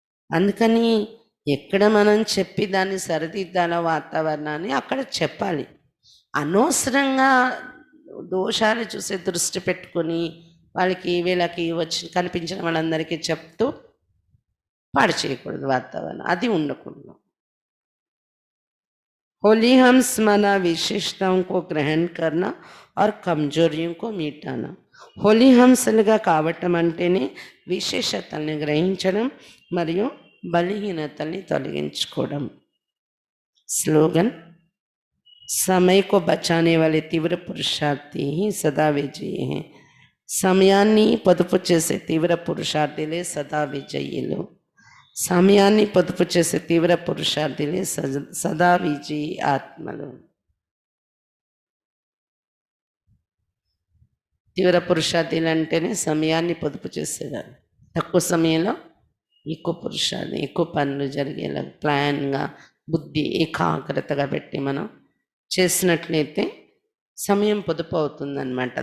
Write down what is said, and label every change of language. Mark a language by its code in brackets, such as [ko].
[te] అందుకని ఎక్కడ మనం చెప్పి దాన్ని సరిదిద్దాలో వాతావరణాన్ని అక్కడ చెప్పాలి. అనవసరంగా దోషాలు చూసే దృష్టి పెట్టుకొని వాళ్ళకి వీళ్ళకి కనిపించిన వాళ్ళందరికీ చెప్తూ పాడు చేయకూడదు వాతావరణం, అది ఉండకూడదు. [hi] होली हंस माना विशेषताओं को ग्रहण करना और कमजोरियों को मिटाना. [te] హోలీ హంసలుగా కావటం అంటేనే విశేషతల్ని గ్రహించడం మరియు బలహీనతల్ని తొలగించుకోవడం. [hi] స్లోగన్: समय को बचाने वाले तीव्र पुरुषार्थी ही सदा विजयी हैं. [te] సమయాన్ని పొదుపు చేసే తీవ్ర పురుషార్థులే సదా విజయులు. సమయాన్ని పొదుపు చేసే తీవ్ర పురుషార్థులే సదా విజయీ ఆత్మలు. తీవ్ర పురుషార్థులు అంటేనే సమయాన్ని పొదుపు చేసేదాన్ని, తక్కువ సమయంలో ఎక్కువ పురుషార్థం, ఎక్కువ పనులు జరిగేలా ప్లాన్గా బుద్ధి ఏకాగ్రతగా పెట్టి మనం చేసినట్లయితే సమయం పొదుపు అవుతుందన్నమాట.